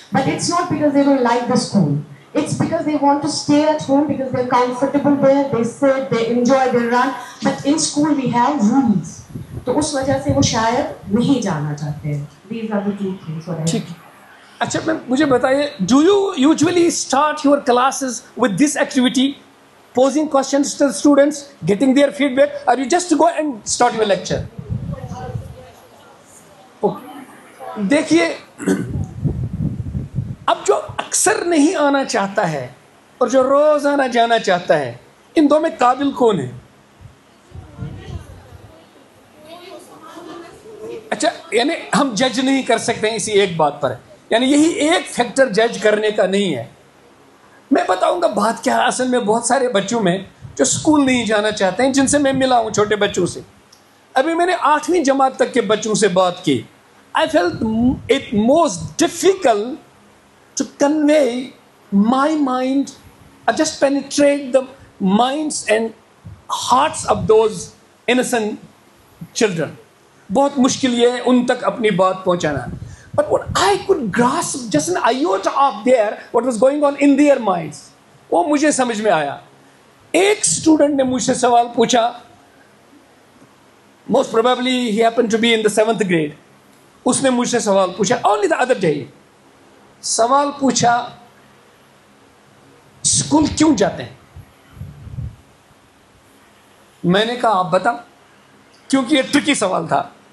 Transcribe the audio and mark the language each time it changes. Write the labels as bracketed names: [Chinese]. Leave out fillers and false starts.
[English] But it's not because they don't like the school. It's because they want to stay at home because they're comfortable there. They sit, they enjoy, they run. But in school we have rules. [Urdu] تو اس وجہ سے وہ شاید نہیں جانا چاہتے ہیں. [English] These are the 2 things. [Urdu] ٹھیک. اچھا مجھے بتائیے, [English] do you usually start your classes with this activity, posing questions to the students, getting their feedback, or you just go and start your lecture? [Urdu] دیکھیے, اب جو اکثر نہیں آنا چاہتا ہے اور جو روز آنا جانا چاہتا ہے, ان دو میں قابل کون ہے؟ اچھا, یعنی ہم جج نہیں کر سکتے ہیں اسی ایک بات پر, یعنی یہی ایک فیکٹر جج کرنے کا نہیں ہے. میں بتاؤں گا بات کیا ہے. اصل میں بہت سارے بچوں میں جو اسکول نہیں جانا چاہتے ہیں, جن سے میں ملا ہوں, چھوٹے بچوں سے, ابھی میں نے 8ویں جماعت تک کے بچوں سے بات کی. [English] I felt it most difficult to convey my mind, or just penetrate the minds and hearts of those innocent children. [Urdu] بہت مشکل یہ ہے ان تک اپنی بات پہنچانا. [English] But what I could grasp just an iota of there, what was going on in their minds, [Urdu] وہ مجھے سمجھ میں آیا. ایک اسٹوڈنٹ نے مجھ سے سوال پوچھا, [English] most probably he happened to be in the 7th grade. [Urdu] اس نے مجھ سے سوال پوچھا, [English] only the other day, [Urdu] سوال پوچھا, اسکول کیوں جاتے ہیں؟ میں نے کہا آپ بتاؤ, کیونکہ یہ ٹرکی سوال تھا.